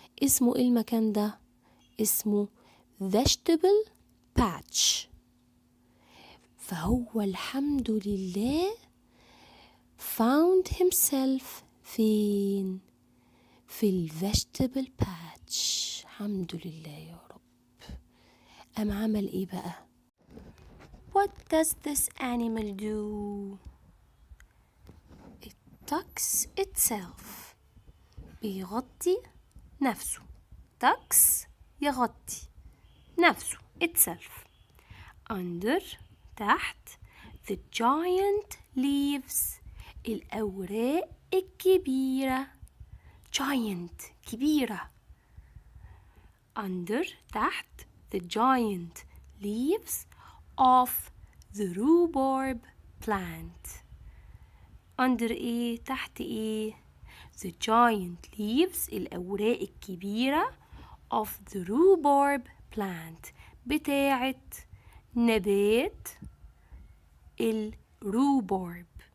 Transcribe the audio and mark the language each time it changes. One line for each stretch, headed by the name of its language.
Arabic: اسمه إيه المكان ده؟ اسمه vegetable patch. فهو الحمد لله
English: found himself
Arabic: فين؟ في vegetable patch. الحمد لله يا رب. قام عمل ايه بقى؟
English: What does this animal do? It tucks itself.
Arabic: بيغطي نفسه.
English: tucks
Arabic: يغطي نفسه
English: itself. under تحت the giant leaves
Arabic: الأوراق الكبيرة.
English: giant كبيرة. under تحت the giant leaves of the rhubarb plant. under ايه؟
Arabic: تحت ايه؟
English: the giant leaves
Arabic: الأوراق الكبيرة
English: of the rhubarb plant
Arabic: بتاعة نبات الروبارب.